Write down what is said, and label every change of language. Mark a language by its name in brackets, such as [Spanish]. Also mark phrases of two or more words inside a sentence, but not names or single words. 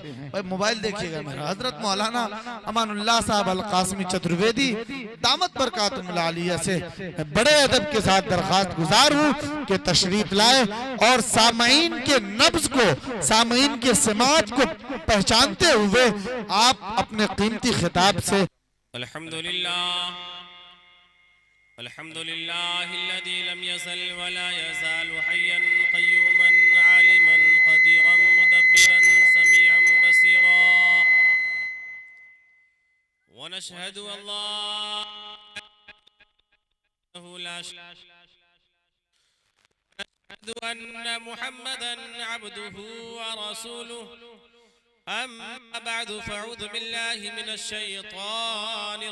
[Urdu] بھائی موبائل دیکھیےگا میرا۔ حضرت مولانا امان اللہ صاحب القاسمی چترویدی [Arabic] دامت برکاتہم العالیہ [Urdu] سے بڑے ادب کے ساتھ درخواست گزار ہوں کہ تشریف لائے اور سامعین کے نبض کو، سامعین کے سماج کو پہچانتے ہوئے آپ اپنے قیمتی خطاب سے [Arabic] الحمد لله الحمد لله الذي لم يزل ولا يزال حيا قيوما عالما قديرا مدبرا سميعا بصيرا ونشهد ألا لا نشهد أن محمدا عبده ورسوله أما بعد فأعوذ بالله من الشيطان